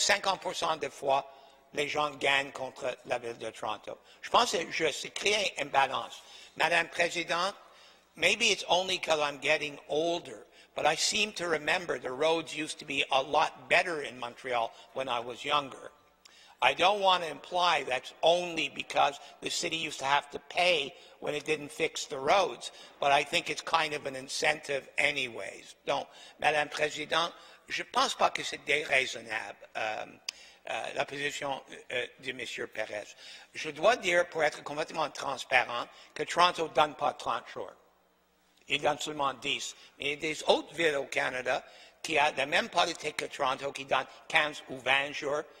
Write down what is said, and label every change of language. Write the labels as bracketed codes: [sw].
[fr] 50% des fois, les gens gagnent contre la ville de Toronto. Je pense que c'est juste, c'est créer une balance. [en] Madame Présidente, maybe it's only because I'm getting older, but I seem to remember the roads used to be a lot better in Montreal when I was younger. I don't want to imply that's only because the city used to have to pay when it didn't fix the roads, but I think it's kind of an incentive anyways. [fr] Donc, Madame Présidente, je ne pense pas que c'est déraisonnable, la position de M. Perez. Je dois dire, pour être complètement transparent, que Toronto ne donne pas 30 jours. Il donne seulement 10. Mais il y a des autres villes au Canada qui ont la même politique que Toronto, qui donnent 15 ou 20 jours.